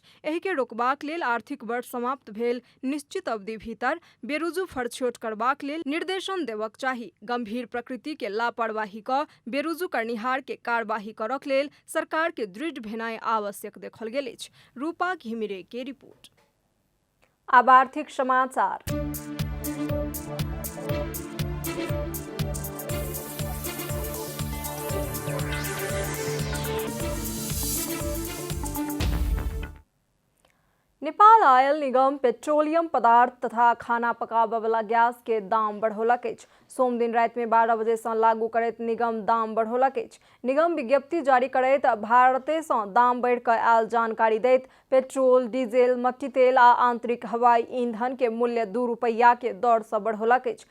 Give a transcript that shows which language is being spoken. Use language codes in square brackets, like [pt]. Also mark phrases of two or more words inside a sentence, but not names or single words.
[mai] एहि के रोकबाक लेल आर्थिक वर्ष समाप्त भेल निश्चित अवधि भीतर बेरुजू फरछोट करबाक लेल निर्देशन देबाक चाही। गंभीर प्रकृति के लापरवाही क बेरुजू करनिहार के कार्यवाही करक लेल सरकार के दृढ़ भेनाइ आवश्यक देखल गेल अछि। रूपा घिमिरे के रिपोर्ट। अब आर्थिक समाचार। नेपाल आयल निगम पेट्रोलियम पदार्थ तथा खाना पकाबय वाला गैस के दाम बढ़ौलक अछि। सोम दिन राति में 12 बजे से लागू करैत निगम दाम बढ़ौलक अछि। निगम विज्ञप्ति जारी करैत भारते से दाम बढ़ कऽ आयल जानकारी दैत पेट्रोल, डीजल, मट्टी तेल आ आंतरिक हवाई ईंधन के मूल्य 2 रुपया के दर से बढ़ौलक अछि।